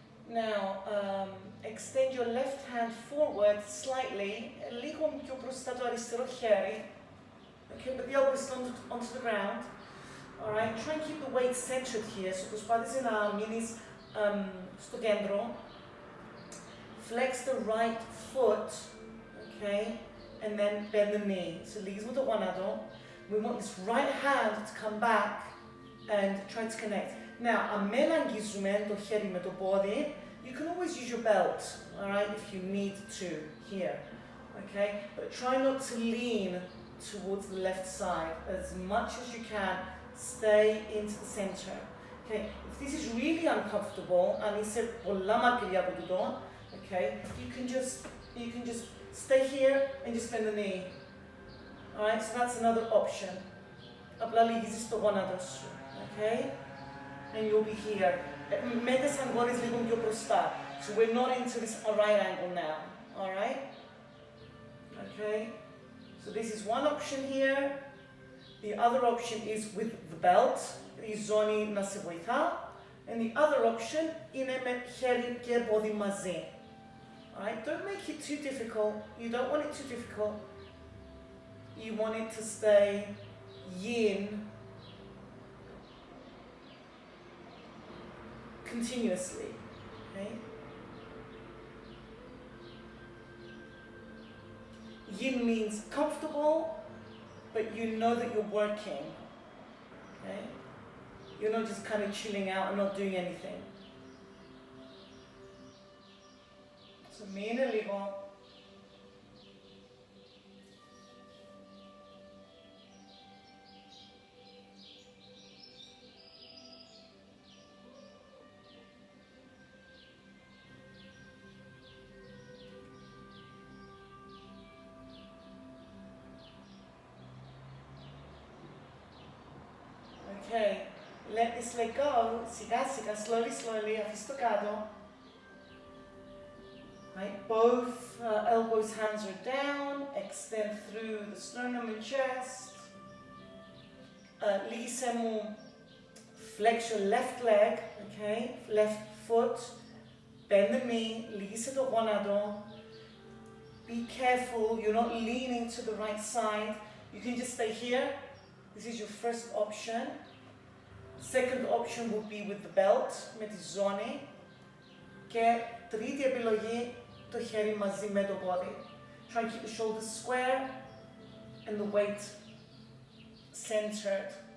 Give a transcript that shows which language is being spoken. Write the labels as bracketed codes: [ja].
[en] Now, extend your left hand forward slightly, [el] λίγο πιο μπροστά το αριστερό χέρι. [en] Okay, but the elbow is onto the ground. Alright, try and keep the weight centered here. [el] So προσπάθησε να μείνεις στο κέντρο. [en] Flex the right foot, okay, and then bend the knee. [el] So λίγες με το γόνατο. [en] We want this right hand to come back and try to connect. Now, [el] αν μεν αγγίζουμε το χέρι με το πόδι, [en] you can always use your belt, alright, if you need to, here, okay? But try not to lean towards the left side. As much as you can, stay into the center, okay? If this is really uncomfortable, and [el] είσαι πολλά μακριά από τούτο, [en] okay, you can just stay here and just bend the knee, alright? So that's another option. [el] Απλά λυγίζεις το γόνατο σου, okay? [en] And you'll be here. [el] Με τις αγκώνες λίγο πιο μπροστά. [en] So we're not into this right angle now, alright? Okay? So this is one option here. The other option is with the belt. [el] Η ζώνη να σε βοηθά. [en] And the other option [el] είναι με χέρι και πόδι μαζί. [en] Alright, don't make it too difficult. You don't want it too difficult. You want it to stay yin continuously. Okay? Yin means comfortable, but you know that you're working. Okay? You're not just kind of chilling out and not doing anything. [el] So μείνε λίγο. [en] Okay, let this leg go. [el] Σιγά σιγά, [en] slowly, [el] αφήστε το κάτω. [en] Right, both elbows, hands are down. Extend through the sternum and chest. [el] Λίγησε μου, [en] flex your left leg, okay, left foot. Bend the knee, [el] λίγησε το γόνατο. [en] Be careful, you're not leaning to the right side. You can just stay here. This is your first option. Second option would be with the belt, [el] με τη ζώνη. Και τρίτη επιλογή, το χέρι μαζί με το πόδι. [en] Try and keep the shoulders square and the weight centered.